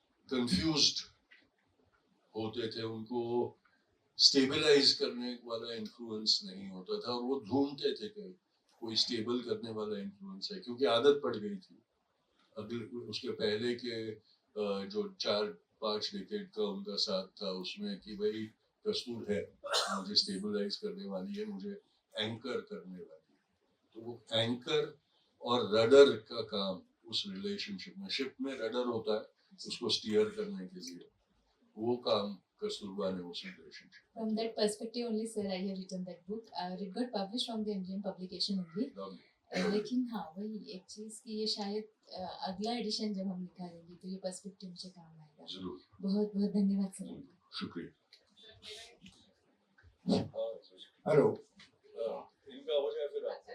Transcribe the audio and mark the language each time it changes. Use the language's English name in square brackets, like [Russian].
[Hindi] Confused होते थे, उनको स्टेबलाइज करने वाला इन्फ्लुएंस नहीं होता था, और वो ढूंढते थे कि कोई स्टेबल करने वाला इन्फ्लुएंस है, क्योंकि आदत पड़ गई थी अगले उसके पहले के जो 4-5 डिकेड का उनका साथ था उसमें, कि भाई कस्तूर है, मुझे स्टेबलाइज करने वाली है, मुझे एंकर करने वाली है। तो वो एंकर और रडर का काम उस रिलेशनशिप में, शिप में रडर होता है उसको स्टीयर करने के लिए, वो काम कस्तूरबा ने उस relationship. [English] From that perspective only, sir, I have written that book. It got published from the Indian publication only. [Hindi] लेकिन हाँ वही एक चीज कि ये शायद अगला एडिशन जब हम निकालेंगे तो ये पर्सपेक्टिव मुझे काम आएगा। जरूर, बहुत बहुत धन्यवाद सर। शुक्रिया। हेलो, इनका हो जाए फिर